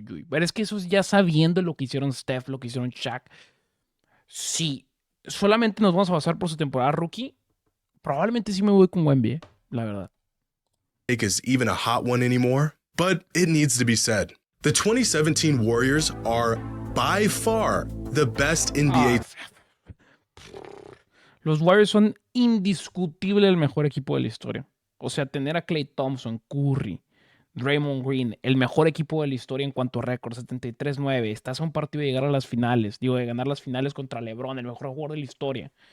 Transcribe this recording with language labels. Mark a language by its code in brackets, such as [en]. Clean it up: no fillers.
[es] Pero es que eso es ya sabiendo lo que hicieron Steph, lo que hicieron Shaq. Sí, solamente nos vamos a basar por su temporada rookie. Probablemente sí me voy con Wemby, la verdad. [en] is even a hot one anymore, but it needs to be said. The 2017 Warriors are by far the best NBA. [es] Los Warriors son indiscutible el mejor equipo de la historia. O sea, tener a Klay Thompson, Curry, Draymond Green, el mejor equipo de la historia en cuanto a récord, 73-9. Estás a un partido de llegar a las finales, de ganar las finales contra LeBron, el mejor jugador de la historia.